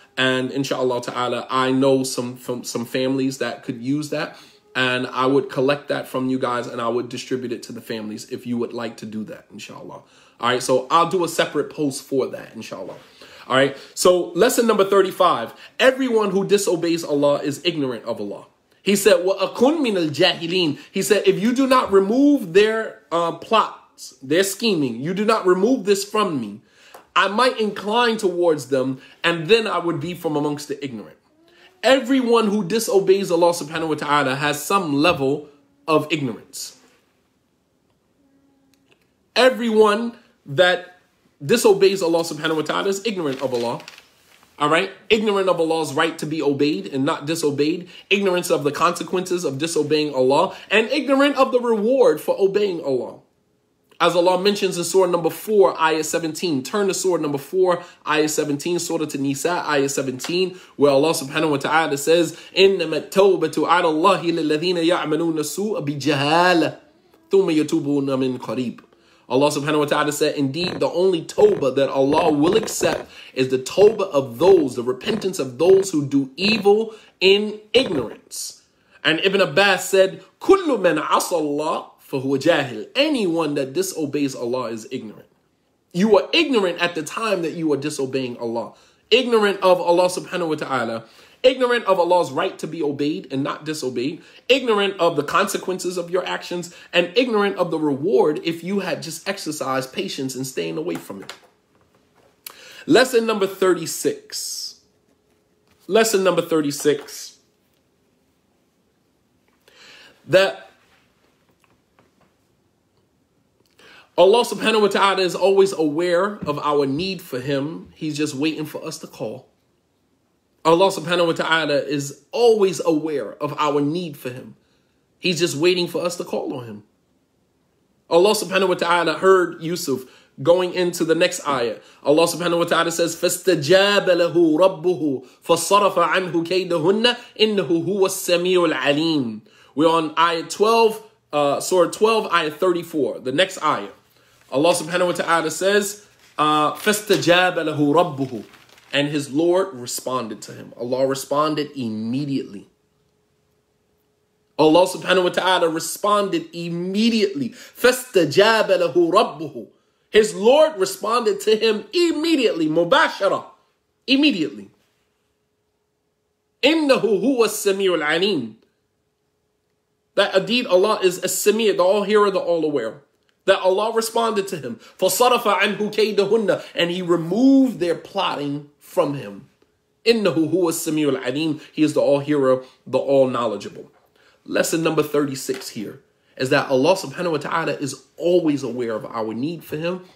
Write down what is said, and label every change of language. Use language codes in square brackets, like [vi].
[en] And inshallah ta'ala, I know some families that could use that. And I would collect that from you guys and I would distribute it to the families if you would like to do that, inshallah. All right, so I'll do a separate post for that, inshallah. All right, so lesson number 35. Everyone who disobeys Allah is ignorant of Allah. He said, [ar] وَأَكُنْ مِنَ الْجَاهِلِينَ. [en] He said, if you do not remove their plots, their scheming, you do not remove this from me, I might incline towards them, and then I would be from amongst the ignorant. Everyone who disobeys Allah subhanahu wa ta'ala has some level of ignorance. Everyone that disobeys Allah subhanahu wa ta'ala is ignorant of Allah. All right. Ignorant of Allah's right to be obeyed and not disobeyed. Ignorance of the consequences of disobeying Allah. And ignorant of the reward for obeying Allah. As Allah mentions in Surah number 4, ayah 17. Turn to Surah number 4, ayah 17. Surah to Nisa, ayah 17. Where Allah subhanahu wa ta'ala says, [ar] إِنَّمَا التَّوْبَةُ عَلَى اللَّهِ لِلَّذِينَ يَعْمَلُونَ السُّوءَ بِجَهَالَةٍ ثُمَّ يَتُوبُونَ مِنْ قَرِيبٍ. [en] Allah subhanahu wa ta'ala said, indeed, the only tawbah that Allah will accept is the tawbah of those, the repentance of those who do evil in ignorance. And Ibn Abbas said, [ar] كُلُّ مَنْ عَصَى اللَّهِ فَهُوَ جَاهِلٌ. [en] Anyone that disobeys Allah is ignorant. You are ignorant at the time that you are disobeying Allah. Ignorant of Allah subhanahu wa ta'ala. Ignorant of Allah's right to be obeyed and not disobeyed. Ignorant of the consequences of your actions. And ignorant of the reward if you had just exercised patience and staying away from it. Lesson number 36. Lesson number 36. That Allah subhanahu wa ta'ala is always aware of our need for him. He's just waiting for us to call. Allah subhanahu wa ta'ala is always aware of our need for him. He's just waiting for us to call on him. Allah subhanahu wa ta'ala heard Yusuf going into the next ayah. Allah subhanahu wa ta'ala says, [ar] فَاسْتَجَابَ لَهُ رَبُّهُ فَصَرَفَ عَنْهُ كَيْدَهُنَّ إِنَّهُ هُوَ السَّمِيعُ الْعَلِيمُ. [en] We're on ayah 12, surah 12, ayah 34, the next ayah. Allah subhanahu wa ta'ala says, [ar] فَاسْتَجَابَ لَهُ رَبُّهُ. [en] And his Lord responded to him. Allah responded immediately. Allah subhanahu wa ta'ala responded immediately. [ar] فَاسْتَجَابَ لَهُ رَبُّهُ. [en] His Lord responded to him immediately. [ar] مُبَاشَرَةً. [en] Immediately. [ar] إِنَّهُ هُوَ السَّمِيعُ الْعَلِيمُ. [en] That indeed Allah is as-Sami', the all-hearer, the all-aware. That Allah responded to him. [ar] فَصَرَفَ عَنْهُ كَيْدَهُنَّ, [en] and he removed their plotting from him. [ar] إِنَّهُ هُوَ السَّمِيعُ الْعَلِيمُ, [en] he is the all-hearer, the all-knowledgeable. Lesson number 36 here is that Allah subhanahu wa ta'ala is always aware of our need for him.